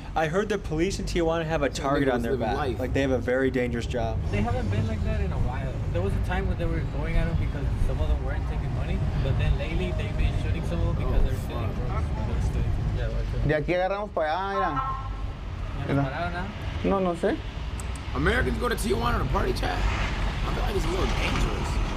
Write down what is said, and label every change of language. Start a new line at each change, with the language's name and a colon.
English: I heard the police in Tijuana have a target on their back. life. Like they have a very dangerous job. They haven't been like that in a while. There was a time when they were going at them because some of them weren't taking money, but then lately they've been shooting some of them because they're stealing drugs. They're stealing. Yeah, right.
Spanish: De aquí agarramos para allá, ¿Ya nos pararon, ah? mira. No, no sé.
English: Americans go to Tijuana to party chat. I feel like it's a little dangerous.